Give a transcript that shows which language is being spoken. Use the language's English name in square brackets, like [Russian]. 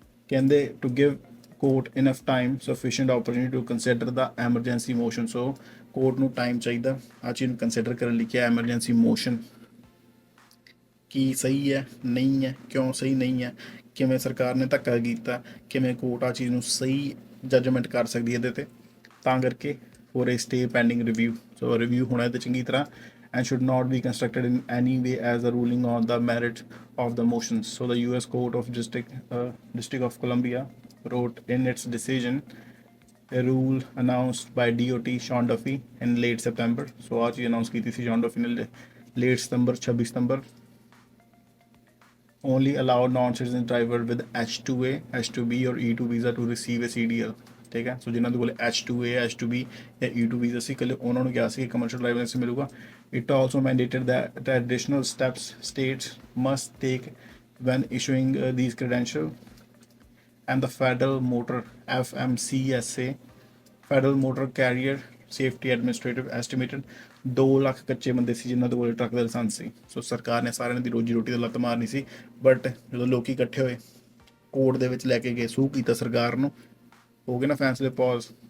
[English] ਕਹਿੰਦੇ to give court enough time sufficient opportunity to consider the emergency motion. [Punjabi] So court ਨੂੰ time ਚਾਹੀਦਾ ਆਹ ਚੀਜ਼ ਨੂੰ ਕੰਸੀਡਰ ਕਰਨ ਲਈ ਕਿ ਐਮਰਜੈਂਸੀ ਮੋਸ਼ਨ ਕੀ ਸਹੀ ਹੈ, ਨਹੀਂ ਹੈ, ਕਿਉਂ ਸਹੀ ਨਹੀਂ ਹੈ, ਕਿਵੇਂ ਸਰਕਾਰ ਨੇ ਧੱਕਾ ਕੀਤਾ, ਕਿਵੇਂ ਕੋਰਟ ਆ ਚੀਜ਼ ਨੂੰ ਸਹੀ ਜੱਜਮੈਂਟ ਕਰ ਸਕਦੀ ਹੈ ਇਹਦੇ 'ਤੇ। ਤਾਂ ਕਰਕੇ [English] For a stay pending review. [Punjabi] ਸੋ ਰਿਵਿਊ ਹੋਣਾ ਇਹਦੇ ਚੰਗੀ ਤਰ੍ਹਾਂ, [English] and should not be constructed in any way as a ruling on the merit of the motions. So the US Court of District of Columbia wrote in its decision a rule announced by DOT Sean Duffy in late September. So [Hindi] आज ये announce की थी [English] Sean Duffy ने late September 26 September only allow non-citizen driver with H2A, H2B or E2 visa to receive a CDL. [Punjabi] ਠੀਕ ਹੈ। ਸੋ ਜਿਨ੍ਹਾਂ ਦੇ ਕੋਲ H2A, H2B ਜਾਂ E2 ਵੀਜ਼ਾ ਸੀ, ਇਕੱਲੇ ਉਹਨਾਂ ਨੂੰ ਕਿਹਾ ਸੀ ਕਿ ਕਮਰਸ਼ੀਅਲ ਡਰਾਈਵਰ ਲਾਇਸੈਂਸ ਮਿਲੂਗਾ। [English] it also mandated that additional steps states must take when issuing these credentials, and the Federal Motor FMCSA, Federal Motor Carrier Safety Administrative estimated [Punjabi] 2 lakh ਕੱਚੇ ਬੰਦੇ ਸੀ ਜਿਨ੍ਹਾਂ ਦੇ ਕੋਲ ਟਰੱਕ ਦਾ ਲਾਇਸੈਂਸ ਸੀ। ਸੋ ਸਰਕਾਰ ਨੇ ਸਾਰਿਆਂ ਦੀ ਰੋਜੀ ਰੋਟੀ ਦਾ ਲੱਤ ਮਾਰਨੀ ਸੀ, ਬਟ ਜਦੋਂ ਲੋਕੀ ਇਕੱਠੇ ਹੋਏ ਕੋਰਟ ਦੇ ਵਿੱਚ ਲੈ ਕੇ ਗਏ, ਸੂਹ ਕੀਤਾ ਸਰਕਾਰ ਨੂੰ, ਹੋ ਗਏ ਨਾ ਫੈਸਲੇ ਪੌਜ਼।